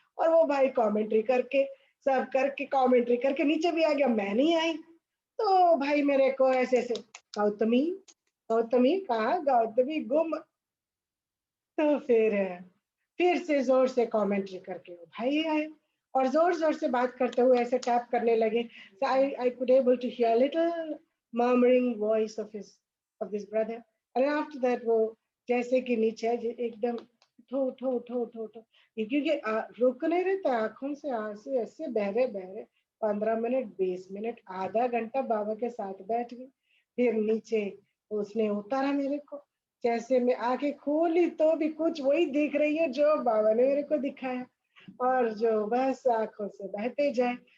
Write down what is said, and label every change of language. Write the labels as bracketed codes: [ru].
[hi] और वो भाई कमेंट्री करके, सब करके कमेंट्री करके नीचे भी आ गया, मैं नहीं आई। तो भाई मेरे को ऐसे ऐसे, गौतमी गौतमी कहाँ, गौतमी गुम। तो फिर से जोर से कमेंट्री करके वो भाई आए और जोर जोर से बात करते हुए ऐसे टैप करने लगे। [en] So I could able to hear little murmuring voice of this brother. And after that [hi] वो जैसे कि नीचे एकदम ठो ठो ठो ठो ठो, क्योंकि रुक नहीं रहता, आंखों से आंसू ऐसे बहरे बहरे। 15 मिनट 20 मिनट आधा घंटा बाबा के साथ बैठ गई। फिर नीचे उसने उतारा मेरे को, जैसे मैं आंखें खोली तो भी कुछ वही दिख रही है जो बाबा ने मेरे को दिखाया, और जो बस आंखों से बहते जाए।